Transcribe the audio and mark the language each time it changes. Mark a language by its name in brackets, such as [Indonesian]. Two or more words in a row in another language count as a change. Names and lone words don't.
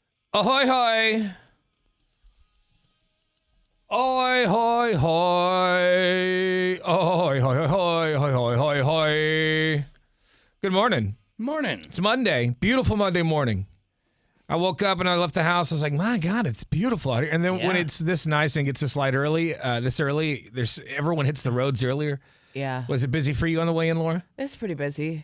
[English] Ahoy, hoy. Ahoy, hoy, hoy. Ahoy, hoy, hoy, hoy, hoy, hoy, hoy. Good morning. Morning. It's Monday. Beautiful Monday morning. I woke up and I left the house. I was like, my God, it's beautiful out here. And then when it's this nice and gets this light early, everyone hits the roads earlier. Yeah. Was it busy for you on the way in, Laura? It's pretty busy.